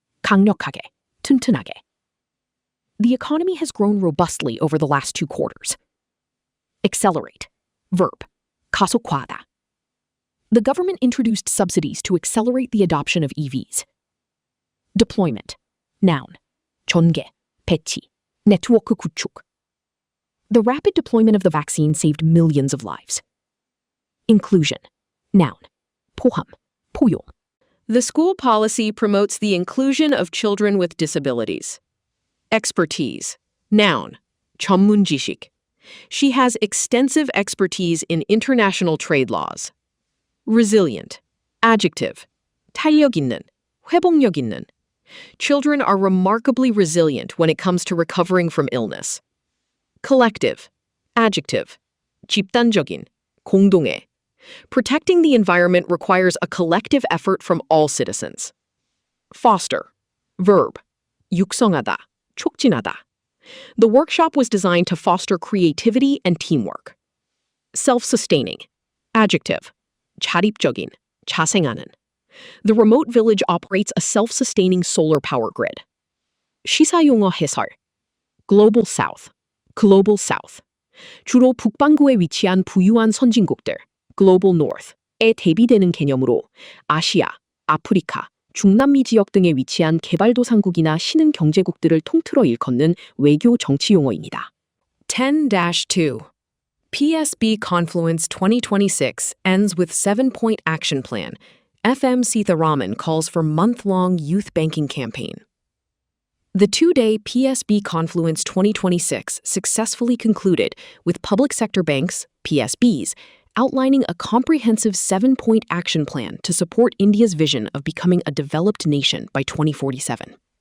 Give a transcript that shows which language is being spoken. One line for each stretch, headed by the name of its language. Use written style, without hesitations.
Korean: 강력하게, 튼튼하게.
English: The economy has grown robustly over the last 2 quarters. Accelerate. Verb.
Korean: 가속화하다.
English: The government introduced subsidies to accelerate the adoption of EVs. Deployment. Noun.
Korean: 전개, 배치, 네트워크 구축.
English: The rapid deployment of the vaccine saved millions of lives. Inclusion. Noun.
Korean: 포함, 포용.
English: The school policy promotes the inclusion of children with disabilities. Expertise. Noun.
Korean: 전문 지식.
English: She has extensive expertise in international trade laws. Resilient. Adjective.
Korean: 탄력 있는, 회복력 있는.
English: Children are remarkably resilient when it comes to recovering from illness. Collective. Adjective.
Korean: 집단적인, 공동의.
English: Protecting the environment requires a collective effort from all citizens. Foster. Verb.
Korean: 육성하다, 촉진하다.
English: The workshop was designed to foster creativity and teamwork. Self-sustaining. Adjective.
Korean: 자립적인, 자생하는.
English: The remote village operates a self-sustaining solar power grid.
Korean: 시사용어 해설.
English: Global South. Global South.
Korean: 주로 북반구에 위치한 부유한 선진국들, Global North에 대비되는 개념으로 아시아, 아프리카, 중남미 지역 등에 위치한 개발도상국이나 신흥 경제국들을 통틀어 일컫는 외교 정치 용어입니다. 10-2.
English: PSB Confluence 2026 ends with 7-point action plan. FM Sitharaman calls for month-long youth banking campaign. The 2-day PSB Confluence 2026 successfully concluded with public sector banks, PSBs, outlining a comprehensive 7-point action plan to support India's vision of becoming a developed nation by 2047.